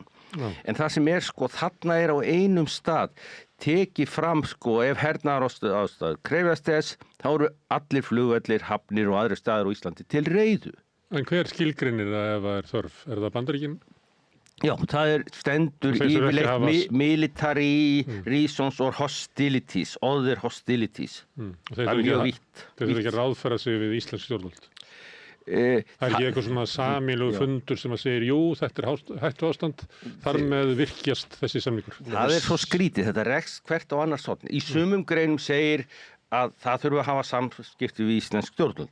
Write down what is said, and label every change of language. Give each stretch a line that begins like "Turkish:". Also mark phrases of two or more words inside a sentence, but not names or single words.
Icelandic: En það sem sko þarna á einum stað tekið fram sko ef hernaðarástæður krefjast þess þá eru allir flugvellir, hafnir og aðrir staðir á Íslandi til reiðu. En hver skilgreinir það ef það er þörf? Er það Bandaríkin? Já, það stendur yfirleitt
English: military reasons or hostilities, other hostilities.
Icelandic: Það er mjög vítt. Þeir þurfa ekki að ráðfæra sig við íslensk stjórnvöld? Það er ekki eitthvað svona sameiginlegur fundur sem að segir, jú, þetta er hættuástand, þar með virkjast þessi samningur. Það er svo skrítið, þetta rekst hvert á annars horn. Í sumum greinum segir að það þurfa að hafa samskipti við íslensk stjórnvöld.